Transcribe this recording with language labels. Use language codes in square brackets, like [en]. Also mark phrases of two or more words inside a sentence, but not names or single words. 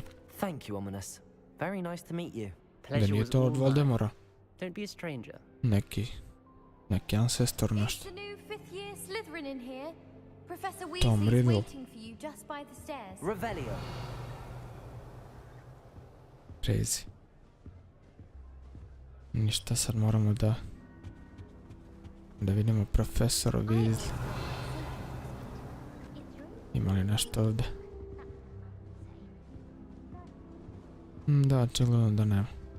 [en] Thank you, Ominous. Very nice to meet you. [bs] Da [en] Pleasure [bs] nije [en] was [bs] to [en] all [bs] od [en] mine. [bs] Voldemora. [en] Don't be a stranger. [bs] Neki ancestor [en] It's [bs] nešto. [en] the new 5th year Slytherin in here. Professor Tom Weasley's Riddle. waiting for you just by the stairs. Revelio. Crazy. [bs] Ništa, sad moramo da vidimo profesora Weasley. Ima li nešto ovdje? Da, očigledno da nema.